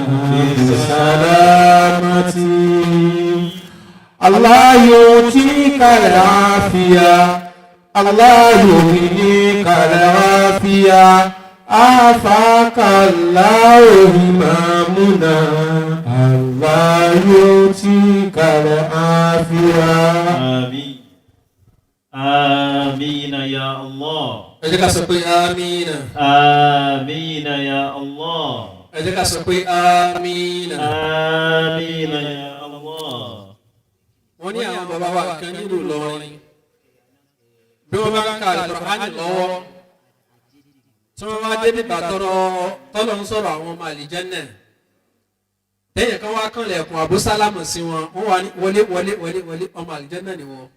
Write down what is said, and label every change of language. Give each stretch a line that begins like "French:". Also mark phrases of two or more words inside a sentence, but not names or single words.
Arabic: بسلامة الله يعطيك العافية الله يغنيك العافية آفاك الله إمامنا الله يعطيك العافية آمين آمين يا الله
Yoruba: ẹ jẹ́ ká sọ pé amina.
Arabic: آمين يا الله
Yoruba: ẹ jẹ́ ká sọ pé amina.
Arabic: آمين يا الله.
Yoruba: wọ́n ní àwọn bàbá wa kan nílùú Ìlọrin bí wọ́n bá ń ka Al-Qur'ani lọ́wọ́ tí wọ́n wá débi tọ́lọ̀ ń sọ̀rọ̀ àwọn ọmọ àlìjẹ́nà lẹ́yìn kan wá kàn lẹ̀kùn Abu Sálámù sí wọn wọ́n wá ní wọlé ọmọ àlìjẹ́nà ni wọ́n.